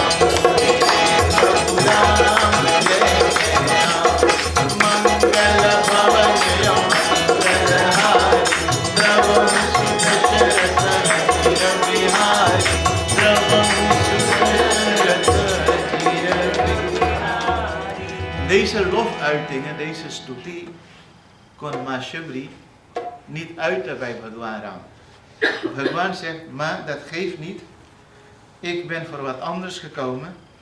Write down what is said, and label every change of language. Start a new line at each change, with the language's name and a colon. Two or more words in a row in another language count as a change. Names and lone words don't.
Hindi: राम जय राम मंगल भवन मंगलहारी प्रभु बिहारी प्रभु.
Dutch: Deze lofuitingen, deze stuti, kon Ma Shubri niet uiten bij Bhagwan Ram. Bhagwan zegt, ma, dat geeft niet. Ik ben voor wat anders gekomen.